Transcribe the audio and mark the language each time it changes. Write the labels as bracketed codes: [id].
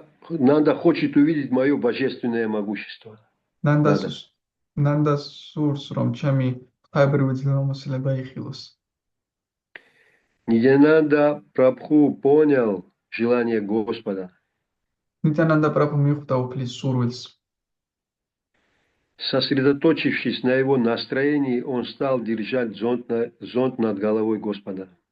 [ru] Надо хочет увидеть мое божественное могущество. [ka] ნანდა სურს რომ ჩემი ღვთაებრივი ძლევამოსილება იხილოს. [ru] Нитянанда Прабху понял желание Господа. [ka] ნიტანანდა პრაბჰუ მიხვდა უფლის სურვილს. [ru] Сосредоточившись на его настроении, он стал держать зонт над головой Господа.